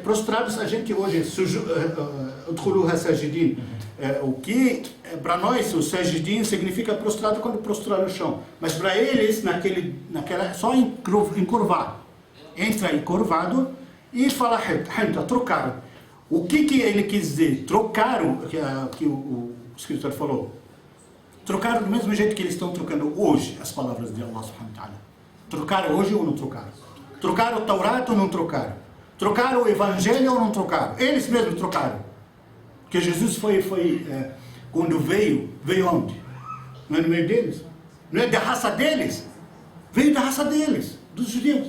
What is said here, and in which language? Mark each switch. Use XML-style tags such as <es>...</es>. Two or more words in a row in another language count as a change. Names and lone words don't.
<pt>Prostrados, a gente hoje, o que para nós o sajidin significa prostrado quando prostrar no chão, mas para eles naquela só encurvar, entra encurvado e fala trocaram. O que ele quis dizer? Trocaram, que o escritor falou, trocaram do mesmo jeito que eles estão trocando hoje as palavras de Allah</pt> <ar>سبحانه وتعالى.</ar> <pt>Trocaram hoje ou não trocaram? Trocaram o Taurata ou não trocaram? Trocaram o Evangelho ou não trocaram? Eles mesmos trocaram. Porque Jesus quando veio onde? Não é no meio deles? Não é da raça deles? Veio da raça deles, dos judeus.</pt>